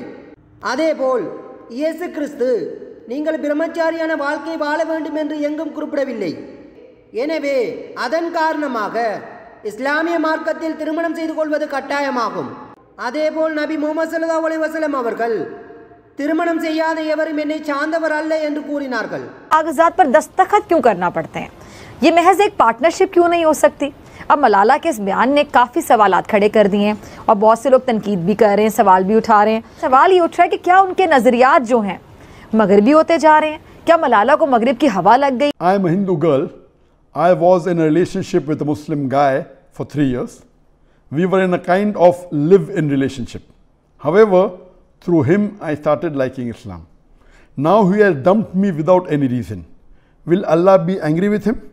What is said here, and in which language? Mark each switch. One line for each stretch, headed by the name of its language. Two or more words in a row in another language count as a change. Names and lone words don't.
Tamil: அதேபோல் இயேசு கிறிஸ்து நீங்கள் பிரம்மச்சாரியான வாழ்க்கை வாழ வேண்டும் என்று எங்கும் குறிப்பிடவில்லை. எனவே அதன் காரணமாக இஸ்லாமிய மார்க்கத்தில் திருமணம் செய்து கொள்வது கட்டாயமாகும். அதேபோல் நபி முஹம்மது
Arabic: صلى الله عليه وسلم
Tamil: அவர்கள் திருமணம் செய்யாத எவரும் என்னை சார்ந்தவர் அல்ல என்று கூறினார்கள்.
Urdu: کاغذات پر دستخط کیوں کرنا پڑتے ہیں؟ یہ محض ایک پارٹنرشپ کیوں نہیں ہو سکتی? اب ملالہ کے اس بیان نے کافی سوالات کھڑے کر دیے ہیں اور بہت سے لوگ تنقید بھی کر رہے ہیں، سوال بھی اٹھا رہے ہیں. سوال یہ اٹھ رہا ہے کہ کیا ان کے نظریات جو ہیں مغربی ہوتے جا رہے ہیں? کیا ملالہ کو مغرب کی ہوا لگ گئی?
English: I am a Hindu girl. I was in a relationship with a Muslim guy for 3 years. We were in a kind of live-in relationship. However, through him I started liking Islam. Now he has dumped me without any reason. Will Allah be angry with him?